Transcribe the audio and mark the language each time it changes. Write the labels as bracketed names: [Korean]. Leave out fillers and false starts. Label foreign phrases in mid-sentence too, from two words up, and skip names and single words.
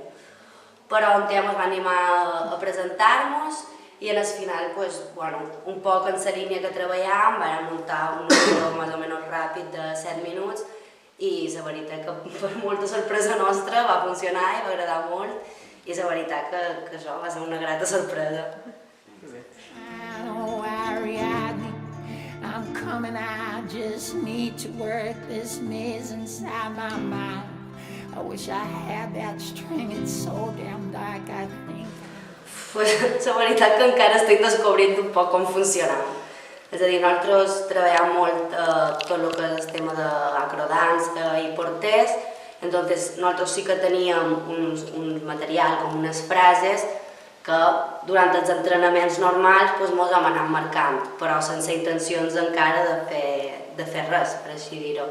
[Catalan] Però en Tiam ens va animar a presentar-nos i al final, un poc en la línia que treballàvem, vam muntar un vídeo més o menys ràpid de 7 minuts i la veritat que per molta sorpresa nostra va funcionar i va agradar molt i la veritat que això va ser una grata sorpresa. [English] I'm coming, I just need to work this maze inside my mind. I wish I had that string, it's so damn dark, I think. [Catalan] La veritat que encara estic descobrint un poc com funcionava. És a dir, nosaltres treballem molt tot el que és el tema d'acrodança i porters, entonces nosaltres sí que teníem un material com unes frases que durant els entrenaments normals ens vam anar marcant, però sense intencions encara de fer res, per així dir-ho.